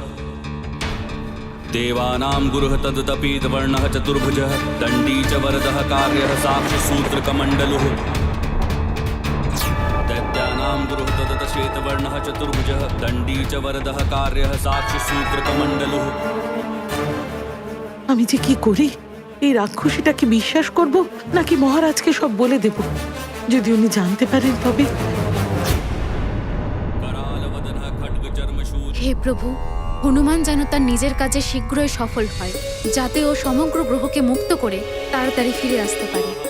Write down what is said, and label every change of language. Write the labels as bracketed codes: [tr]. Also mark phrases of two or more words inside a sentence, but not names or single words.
[sa] देवानां गुरुः तदुतपीतवर्णः चतुर्भुजः दण्डी च वरदः कार्यः साक्षिसूत्रकमण्डलुः दैत्यानां गुरुः तदुत श्वेतवर्णः चतुर्भुजः दण्डी च वरदः कार्यः साक्षिसूत्रकमण्डलुः। [bn] আমি যে কি করি? এই রাক্ষসীটাকে বিশ্বাস করব নাকি মহারাজকে সব বলে দেব? যদি উনি জানতে পারেন তবে। হে প্রভু, হনুমান যেন তার নিজের কাজে শীঘ্রই সফল হয়, যাতে ও সমগ্র গ্রহকে মুক্ত করে তাড়াতাড়ি ফিরে আসতে পারে।